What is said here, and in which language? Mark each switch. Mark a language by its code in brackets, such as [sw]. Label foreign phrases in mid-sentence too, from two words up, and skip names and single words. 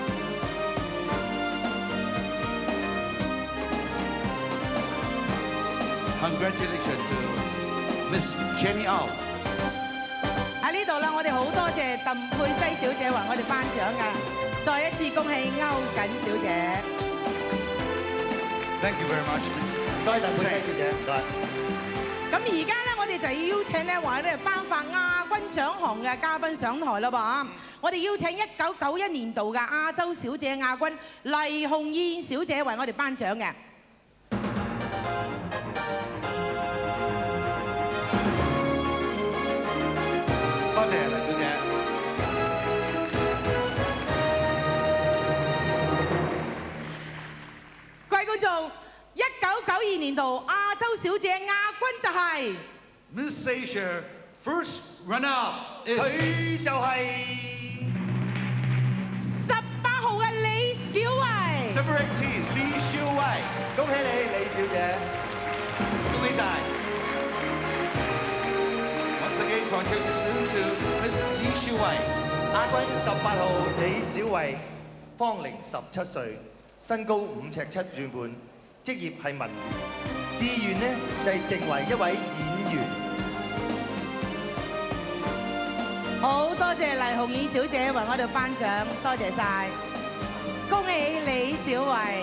[en] Congratulations to Miss Jenny Au。 [yue] 喺呢度啦，我哋好多謝鄧佩西小姐為我哋頒獎㗎，再一次恭喜歐瑾小姐。 [en] Thank you very much。 [yue] 多謝鄧佩西小姐，唔該。咁而家咧，我哋就要邀請咧話咧頒發亞軍獎項嘅嘉賓上台啦噃。我哋邀請1991年度嘅亞洲小姐亞軍黎紅燕小姐為我哋頒獎嘅。多謝黎小姐。各位觀眾，1992年度亞洲小姐亞軍就係 [en] Miss Asia first runner-up is [yue] 佢就係 18號嘅李小慧。 [en] Number 18李小慧。 [yue] 恭喜你，李小姐。恭喜晒。 [en] Once again, congratulations to Miss 李小慧。 [yue] 亞軍18號李小慧，芳齡17歲，身高5尺7寸半，職業係文員，志願呢就係成為一位演員。好多謝黎紅燕小姐為我哋頒獎，多謝晒，恭喜李小慧。